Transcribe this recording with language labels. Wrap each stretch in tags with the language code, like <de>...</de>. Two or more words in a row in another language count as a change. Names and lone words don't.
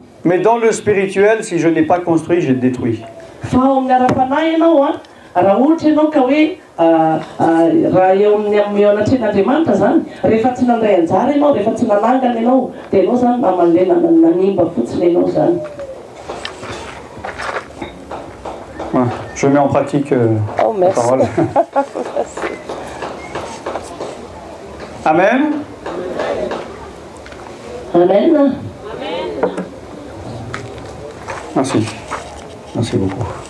<fr>Mais dans le spirituel, si je n'ai pas construit, j'ai détruit.</fr> <mg>Raha ohatra ianao ka hoe raha eo amin'ny anatrehan'Andriamanitra zany, rehefa tsy nandray anjara ianao, rehefa tsy nanangana ianao, dia ianao zany maman'le nanimba fotsiny ianao zany.</mg> <fr>Je mets en pratique la parole. Amen. Amen. Merci. Merci beaucoup.</fr>